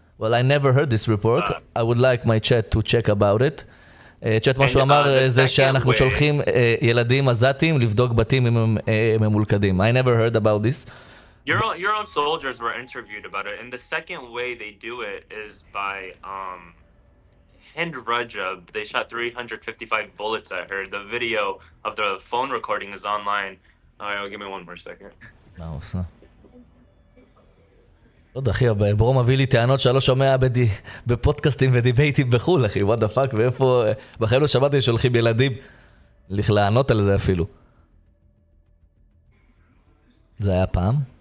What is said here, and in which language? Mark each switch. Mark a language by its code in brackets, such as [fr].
[en] Well, I never heard this report. I would like my chat to check about it. [he] צ'אט מה שהוא אמר זה שאנחנו שולחים ילדים עזתים לבדוק בתים אם הם ממולכדים. [en] I never heard about this. Your own soldiers were interviewed about it, and the second way they do it is by Hind Rajab. They shot 355 bullets at her. The video of the phone recording is online. Alright, give me one more second. [he] מה הוא עושה? לא יודע, אחי, ברום מביא לי טענות שלא שומע בפודקאסטים ודיבייטים בחול, אחי, [en] what the fuck, [he] ואיפה... בחיים לא שמעתי שולחים ילדים לענות על זה אפילו. זה היה פעם?